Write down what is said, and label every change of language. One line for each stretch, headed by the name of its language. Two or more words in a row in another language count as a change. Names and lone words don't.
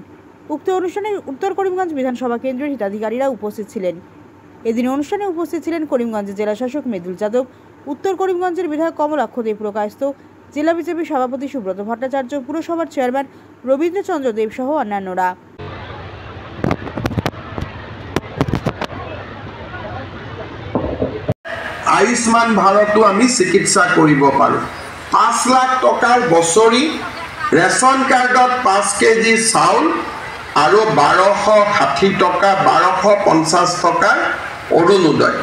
Bangla: উক্ত অনুষ্ঠানে উত্তর করিমগঞ্জ বিধানসভা কেন্দ্রের হিতাধিকারীরা উপস্থিত ছিলেন। এদিন অনুষ্ঠানে উপস্থিত ছিলেন করিমগঞ্জের জেলাশাসক মৃদুল যাদব, উত্তর করিমগঞ্জের বিধায়ক কমলাক্ষ দেব প্রকাশিত, জেলা বিজেপি সভাপতি সুব্রত ভট্টাচার্য, পুরসভার চেয়ারম্যান রবীন্দ্রচন্দ্র দেব সহ অন্যান্যরা।
Assamese: আয়ুষ্মান ভাৰতো আমি চিকিৎসা কৰিব পাৰোঁ। 5 লাখ টকাৰ বছৰি ৰেচন কাৰ্ডত 5 কেজি চাউল আৰু 1260 টকা 1250 টকাৰ অৰুণোদয়।